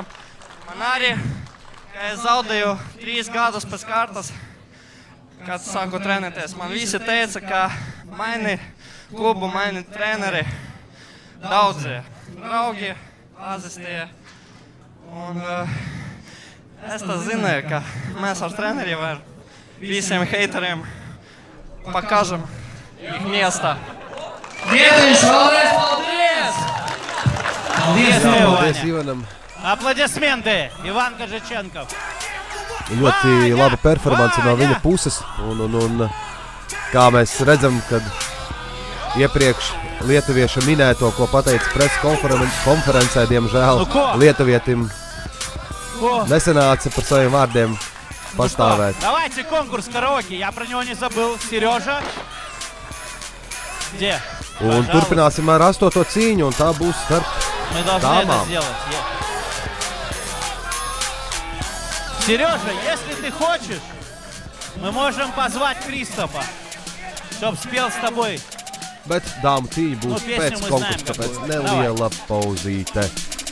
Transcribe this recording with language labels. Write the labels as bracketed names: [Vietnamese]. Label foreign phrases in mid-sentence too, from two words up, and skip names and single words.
[Latvian] Man arī, ka es zaudēju 3 gadus pēc kārtas, kad sāku trenēties. Man visi teica, ka mani klubu, mani treneri daudzie draugi pazīstīja. Un es tā zināju, ka mēs ar treneriem ar visiem heiteriem [Russian] покажем их место. [Latvian] Getiņš, vēlreiz paldies! Paldies Ivanam! [Russian] Аплодисменты! Иван Кожиченков. [Latvian] Ļoti laba performance no viņa puses. Un kā mēs redzam, kad iepriekš lietuvieša minēto, ko pateica preses konferencē, diemžēl lietuvietim nesanāca par saviem vārdiem pastāvēt. [Russian] Давайте конкурс караоке. Я про него не забыл. Сережа. Где? [Latvian] Un turpināsim ar 8. cīņu, un tā būs starp dāmām. [Russian] Сережа, если ты хочешь, мы можем позвать Кристофа, чтоб спел с тобой. [Latvian] Bet dāmu cīņa būs pēc konkursa, tāpēc neliela pauzīte.